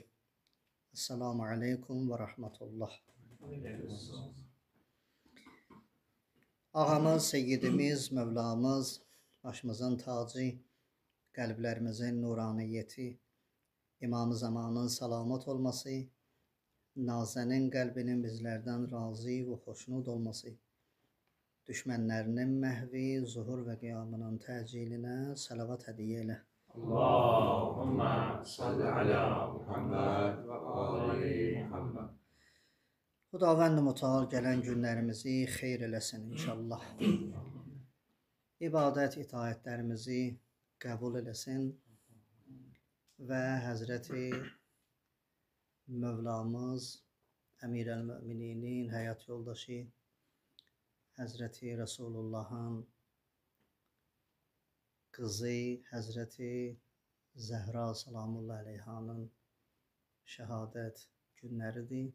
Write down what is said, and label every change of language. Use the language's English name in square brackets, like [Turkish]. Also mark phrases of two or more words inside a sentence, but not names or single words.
[Arabic] السلام عليكم ورحمة الله. [Turkish] Ağamız, seyyidimiz, Mevlamız, başımızın tacı, kalplerimizin nuraniyeti, İmam-ı Zamanın salamat olması, Nazenin kalbinin bizlerden razı ve hoşnut olması, düşmenlerinin mehvi, zuhur ve kıyamının teciline salavat hediye eyle. [Arabic] اللهم صل على محمد وآل محمد. [Azerbaijani] Xudavənd Mütəal gələn günlərimizi xeyr eləsin inşallah. İbadət, itaətlərimizi qəbul eləsin və Həzrəti Mövlamız, Əmir-əl-Mömininin həyat yoldaşı, Həzrəti Resulullahın qızı, Həzrəti Zəhra Salamullah Əleyhanın şəhadət günləridir.